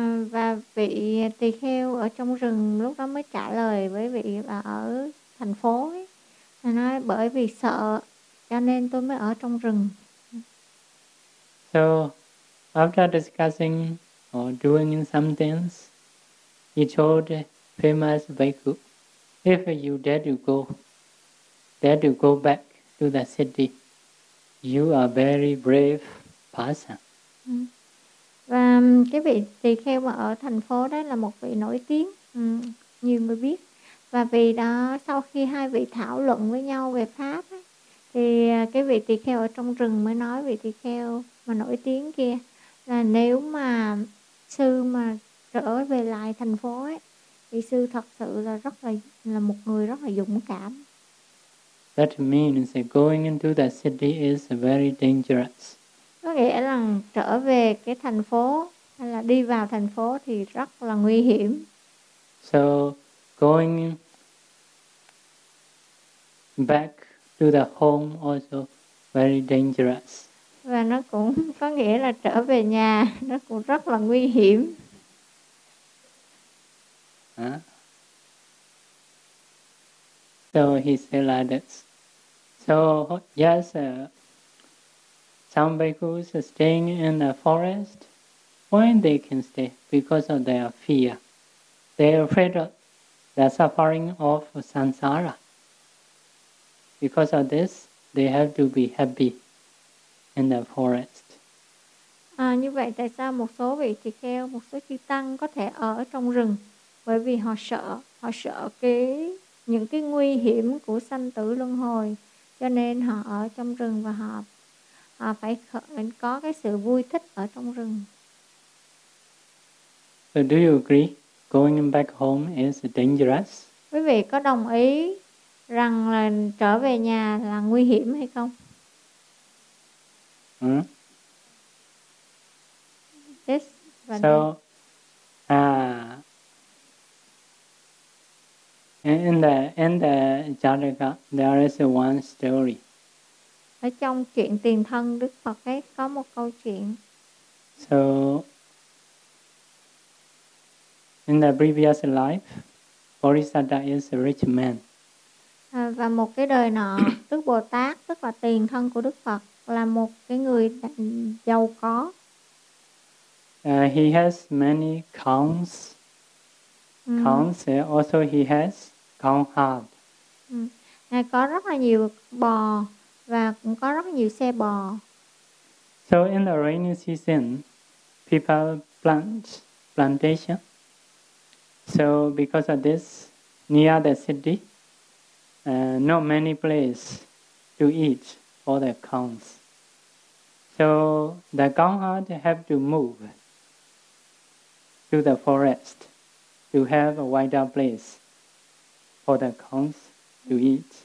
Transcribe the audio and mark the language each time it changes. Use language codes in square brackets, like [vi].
[vi] Và vị tỳ kheo ở trong rừng lúc đó mới trả lời với vị ở thành phố ấy, nói: "Bởi vì sợ cho nên tôi mới ở trong rừng." [en] So, after discussing or doing some things, he told famous bhikkhu, "If you dare to go back to the city, you are very brave person." [vi] Và cái vị tỳ kheo mà ở thành phố đó là một vị nổi tiếng, nhiều người biết. Và vì đó, sau khi hai vị thảo luận với nhau về pháp, thì cái vị tỳ kheo ở trong rừng mới nói vị tỳ kheo mà nổi tiếng kia là: "Nếu mà sư mà trở về lại thành phố ấy, thì sư thật sự là một người rất là dũng cảm." [en] That means going into the city is very dangerous. [vi] Có nghĩa là trở về cái thành phố hay là đi vào thành phố thì rất là nguy hiểm. [en] So going back to the home also very dangerous. [vi] Và nó cũng có nghĩa là trở về nhà nó cũng rất là nguy hiểm. [en] So he said like this. So yes, some bhikkhus are staying in the forest. Why they can stay? Because of their fear. They are afraid of the suffering of samsara. Because of this, they have to be happy in the forest. [vi] Như vậy, tại sao một số vị tỳ kheo, một số chư tăng có thể ở trong rừng? Bởi vì họ sợ cái những cái nguy hiểm của sanh tử luân hồi, cho nên họ ở trong rừng và họ phải có cái sự vui thích ở trong rừng. [en] So do you agree going back home is dangerous? [vi] Quý vị có đồng ý rằng là trở về nhà là nguy hiểm hay không? Hmm? [en] Yes. So, in the Jataka, there is one story. [vi] Ở trong chuyện tiền thân Đức Phật ấy có một câu chuyện. [en] So, in the previous life, Bodhisattva is a rich man. [vi] Và một cái đời nọ, Đức Bồ Tát, tức là tiền thân của Đức Phật, là một cái người giàu có. [en] He has many cows. Cows, also he has cow herd. [vi] Ngài có rất là nhiều bò và cũng có rất nhiều xe bò. [en] So in the rainy season, people plant plantation. So because of this, near the city, not many place to eat for the cows. So the cow herd have to move to the forest to have a wider place for the cows to eat.